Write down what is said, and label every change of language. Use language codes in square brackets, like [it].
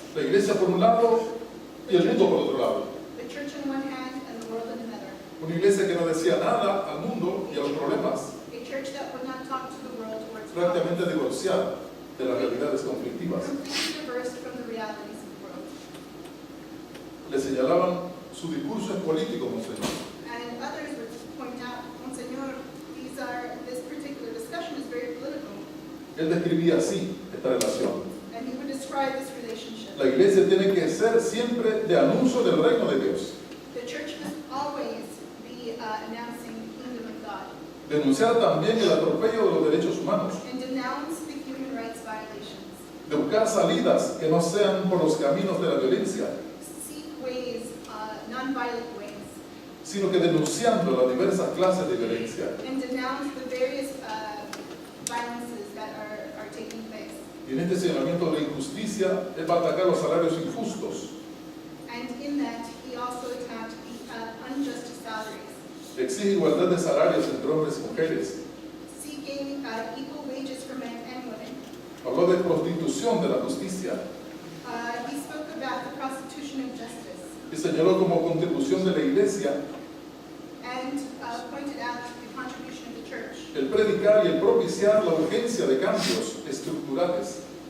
[es] La iglesia por un lado y el mundo por otro lado. [en] The church on one hand and the world on another. [es] Una iglesia que no decía nada al mundo y a los problemas, [en] A church that would not talk to the world or its [es] prácticamente [en] problems. [es] divorciada de las realidades conflictivas. [en] Completely divorced from the realities of the world. [es] Le señalaban: su discurso es político, monseñor. [en] And others would point out, Monsignor, this particular discussion is very political. [es] Él describía así esta relación: [en] And he would describe this relationship. [es] la iglesia tiene que ser siempre de anuncio del reino de Dios, [en] The church must always be announcing the kingdom of God [es] denunciar también el atropello de los derechos humanos, [en] and denounce the human rights violations. [es] de buscar salidas que no sean por los caminos de la violencia, [en] Seek ways, non-violent ways, [es] sino que denunciando las diversas clases de violencia. [en] and denounce the various violences that are taking place. [es] Y en este señalamiento de la injusticia, él va a atacar los salarios injustos, [en] And in that, he also attacked the unjust salaries, [es] exige igualdad de salarios entre hombres y mujeres, [en] seeking equal wages for men and women. [es] habló de prostitución de la justicia [en] He spoke about the prostitution of justice [es] y señaló como contribución de la iglesia [en] and pointed out the contribution of the church [es] el predicar y el propiciar la urgencia de cambios estructurales.